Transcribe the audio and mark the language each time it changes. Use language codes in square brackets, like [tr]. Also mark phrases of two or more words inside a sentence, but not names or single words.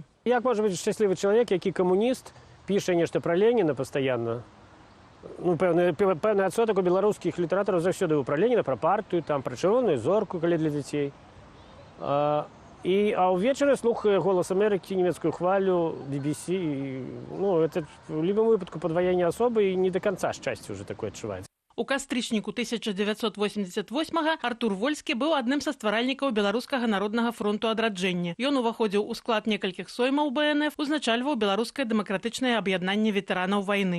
[be] Як можа быць шчаслівы чалавек, які камуніст, піша нешта пра Леніна пастаянна? Ну, пэўны адсотак у беларускіх літаратараў заўсёды быў пра Леніна, пра партыю, там, пра чырвоную зорку, калі для дзяцей. А ўвечары слухае «Голас Амерыкі», нямецкую хвалю, BBC. Ну, это в любым выпадку падваянне асобы і не да канца шчасце ўжо такое адчуваецца. У кастрычніку 1988-га Артур Вольскі быў адным са стваральнікаў Беларускага народнага фронту адраджэння. Ён уваходзіў у склад некалькіх соймаў БНФ, узначальваў беларускае дэмакратычнае аб'яднанне ветэранаў вайны.